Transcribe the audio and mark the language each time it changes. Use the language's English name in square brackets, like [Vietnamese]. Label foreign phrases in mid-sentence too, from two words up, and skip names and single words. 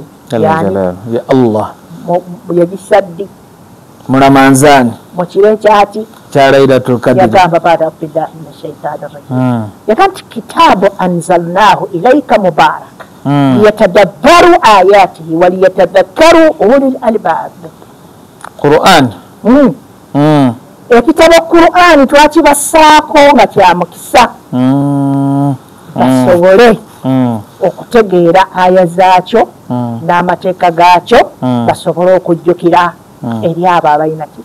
[Arabic] يا الله [Ganda] yagissa ddi mulamanzaani mu kiro ekyaki kya Laylatul Qadr [Arabic] yagamba أعوذ بالله من الشيطان الرجيم [Ganda] yagamba nti [Arabic] كتاب أنزلناه إليك مبارك ليدبروا آياته وليتذكر أولو الألباب [Ganda] Qur'an ekitabo Qur'ani twakibassaako nga kya mukisa basobole okutegeera aya zaakyo n'amateeka gaakyo basobole okujjukira eri abo abalina ki